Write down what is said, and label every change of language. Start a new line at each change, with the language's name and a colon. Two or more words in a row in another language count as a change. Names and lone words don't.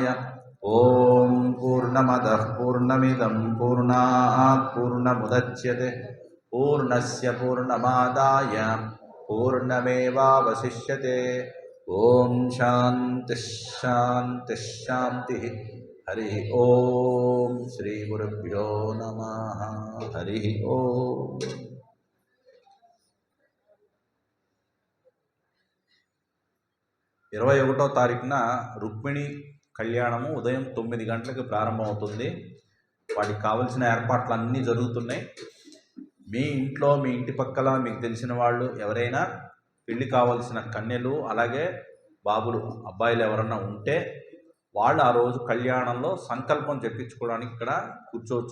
Sanskrit: ओम पूर्णमदः पूर्णमिदं पूर्णात् पूर्णमुदच्यते पूर्णस्य पूर्णमादाय पूर्णमेवावशिष्यते. ओम शांति शांति शांति. हरि ओम. श्री गुरुभ्यो नमः. हरि ओम.
Telugu: 21వ తారీఖున రుక్మిణి కళ్యాణము ఉదయం 9 గంటలకు ప్రారంభమవుతుంది. వాటికి కావలసిన ఏర్పాట్లు అన్నీ జరుగుతున్నాయి. మీ ఇంట్లో మీ ఇంటి పక్కల మీకు తెలిసిన వాళ్ళు ఎవరైనా పెళ్లి కావాల్సిన కన్యలు అలాగే బాబులు అబ్బాయిలు ఎవరన్నా ఉంటే వాళ్ళు ఆ రోజు కళ్యాణంలో సంకల్పం చెప్పించుకోవడానికి ఇక్కడ కూర్చోవచ్చు.